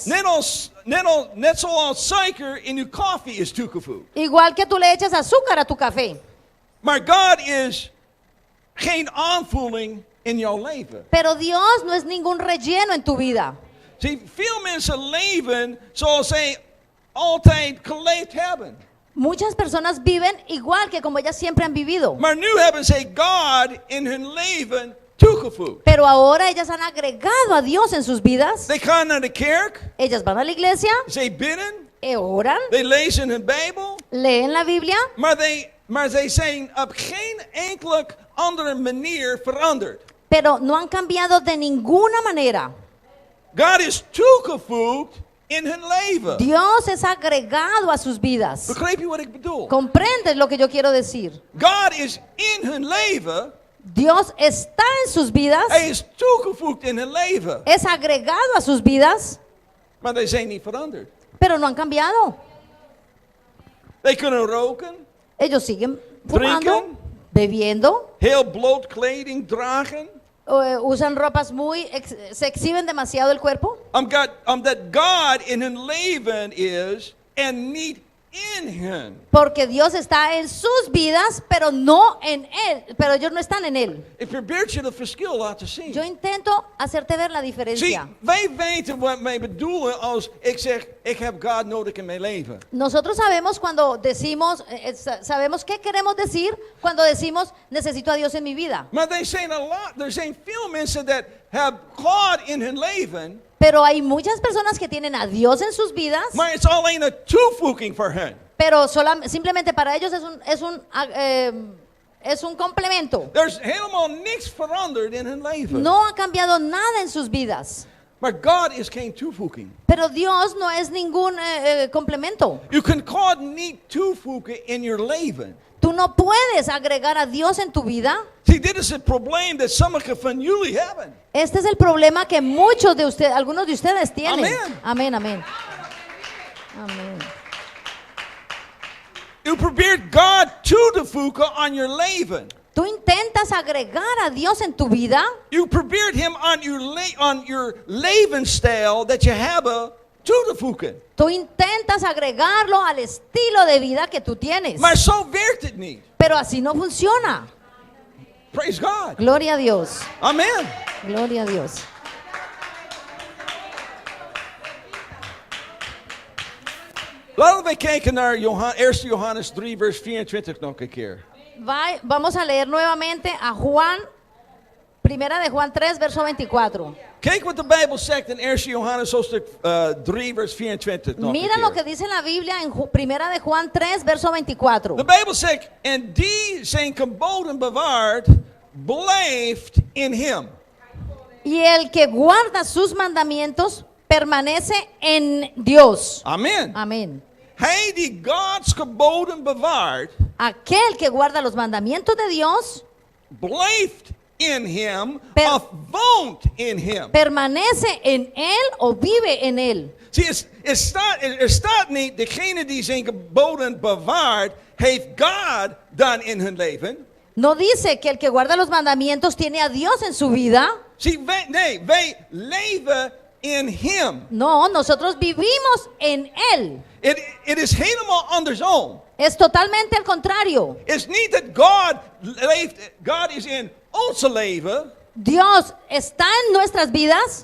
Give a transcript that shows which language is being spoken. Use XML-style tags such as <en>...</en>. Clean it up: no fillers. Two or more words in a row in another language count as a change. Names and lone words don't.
<nl>Net zoals suiker in uw koffie is toegevoegd.</nl> <es>Igual que tú le echas azúcar a tu café.</es> <nl>Maar God is geen aanvulling in jouw leven.</nl> <es>Pero Dios no es ningún relleno en tu vida.</es> <nl>Zie, veel mensen leven zoals zij altijd geleefd hebben.</nl> <es>Muchas personas viven igual que como ellas siempre han vivido.</es> <nl>Maar nu hebben zij God in hun leven toegevoegd.</nl> <es>Pero ahora ellas han agregado a Dios en sus vidas.</es> <nl>Zij gaan naar de kerk,</nl> <es>Ellas van a la iglesia,</es> <nl>zij bidden,</nl> <es>oran,</es> <nl>zij lezen hun Bijbel,</nl> <es>leen la Biblia,</es> <nl>maar zij zijn op geen enkele andere manier veranderd.</nl> <es>pero no han cambiado de ninguna manera.</es> <nl>God is toegevoegd in hun leven.</nl> <es>Dios es agregado a sus vidas.</es> <nl>Begrijp je wat ik bedoel?</nl> <es>¿Comprendes lo que yo quiero decir?</es> <nl>God is in hun leven.</nl> <es>Dios está en sus vidas,</es> <nl>Hij is toegevoegd in hun leven.</nl> <es>es agregado a sus vidas,</es> <nl>Maar die zijn niet veranderd.</nl> <es>pero no han cambiado.</es> <nl>Zij kunnen roken,</nl> <es>Ellos siguen fumando,</es> <nl>Drinken.</nl> <es>bebiendo,</es> <nl>heel bloot kleding dragen.</nl> <es>usan ropas se exhiben demasiado el cuerpo.</es> <nl>Omdat God in hun leven is en niet in hun.</nl> <es>Porque Dios está en sus vidas, pero no en él, pero ellos no están en él.</es> <nl>Ik probeer je het verschil laten zien.</nl> <es>Yo intento hacerte ver la</es> <nl>Zie,</nl> <es>diferencia.</es> <nl>wij weten wat wij bedoelen als ik zeg, ik heb God nodig in mijn leven.</nl> <es>Nosotros sabemos cuando decimos, sabemos qué queremos decir cuando decimos necesito a Dios en mi vida.</es> <nl>Maar er zijn veel mensen dat hebben God in hun leven,</nl> <es>Pero hay muchas personas que tienen a Dios en sus vidas,</es> <nl>maar het is alleen een toevoeging voor hen.</nl> <es>pero simplemente para ellos es un complemento.</es> <nl>Er is helemaal niks veranderd in hun leven.</nl> <es>No ha cambiado nada en sus vidas.</es> <nl>Maar God is geen toevoeging.</nl> <es>Pero Dios no es ningún complemento.</es> <nl>Je kunt God niet toevoegen in je leven.</nl> <es>Tú no puedes agregar a Dios en tu vida.</es> <nl>Zie, dit is het probleem dat sommigen van jullie hebben.</nl> <es>Este es el problema que muchos de ustedes, algunos de ustedes tienen. Amén. Amén, amén. Amén.</es> <nl>U probeert God toe te voegen aan je leven.</nl> <es>Tú intentas agregar a Dios en tu vida.</es> <nl>U probeert hem aan je levensstijl dat je hebben toe te voegen.</nl> <es>Tú intentas agregarlo al estilo de vida que tú tienes.</es> <nl>Maar zo werkt het niet.</nl> <es>Pero así no funciona.</es> <en>Praise God.</en> <es>Gloria a Dios.</es> <en>Amen.</en> <es>Gloria a Dios.</es> <nl>Laten we kijken naar 1 Johannes 3 vers 24 nog een keer.</nl> <es>Vamos a leer nuevamente a Juan, primera de Juan 3, verso 24.</es> <nl>Kijk wat de Bijbel zegt in 1 Johannes hoofdstuk 3 vers 24 nog</nl> <es>Mira</es> <nl>een</nl> <es>lo</es> <nl>keer.</nl> <es>que dice la Biblia en primera de Juan 3, verso 24.</es> <nl>De Bijbel zegt, en die zijn geboden bewaard, blijft in hem.</nl> <es>Y el que guarda sus mandamientos permanece en Dios.</es> <nl>Amen.</nl> <es>Amén.</es> <nl>Hij die Gods geboden bewaart,</nl> <es>Aquel que guarda los mandamientos de Dios</es> <nl>blijft in hem</nl> <es>Per-</es> <nl>of woont in hem.</nl> <es>permanece en él o vive en él.</es> <nl>Zie, er staat niet, degene die zijn geboden bewaart, heeft God dan in hun leven.</nl> <es>No dice que el que guarda los mandamientos tiene a Dios en su vida.</es> <nl>Zie, wij leven in hem.</nl> <es>No, nosotros vivimos en él.</es> <nl>Het is helemaal andersom.</nl> <es>Es totalmente al contrario.</es> <nl>Het is niet dat God leeft, God is in onze leven,</nl> <es>Dios está en nuestras vidas.</es>